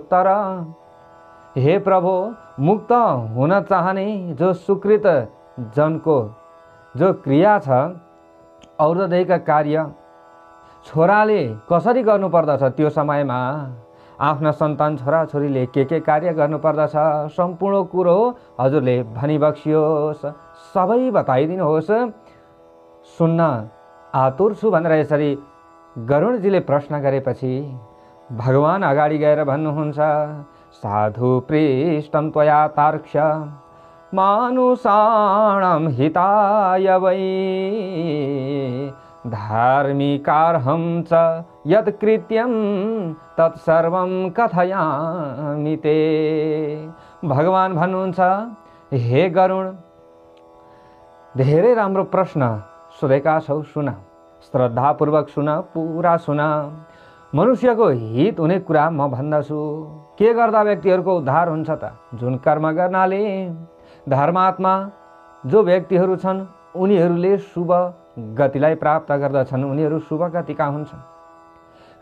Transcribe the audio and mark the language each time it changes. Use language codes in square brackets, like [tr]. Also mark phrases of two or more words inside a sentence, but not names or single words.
[ne] तर हे प्रभु, मुक्त हुन चाहने जो सुकृत जनको जो क्रिया छ, और्धदैहिक कार्य छोराले कसरी गर्नुपर्दछ, त्यो समयमा आफ्ना सन्तान छोराछोरीले के कार्य गर्नुपर्दछ, सम्पूर्ण कुरो हजुरले भनिबक्सियोस्, सबै बताइदिनुहोस्। सुन्न आतुर छु भनेर यसरी गरुडजीले प्रश्न गरेपछि भगवान अगाडि गएर भन्नुहुन्छ, [sa] साधु पृष्टं त्वया तार्क्ष मानुषाणां हिताय वै धार्मिकार्हं च यत् कृत्यं तत्सर्वं कथयामि ते। [ne] भगवान भन्नुहुन्छ, हे गरुड, धेरै राम्रो प्रश्न सोधेका छौ, सुन, श्रद्धापूर्वक सुन, पूरा सुन। मनुष्यको हित हुने कुरा म भन्दछु। के गर्दा व्यक्तिहरूको उद्धार हुन्छ त? जुन कर्म गर्नाले धर्मात्मा जो व्यक्तिहरू छन् उनीहरूले शुभ गतिलाई प्राप्त गर्दछन्, उनीहरू शुभ गतिका हुन्छन्।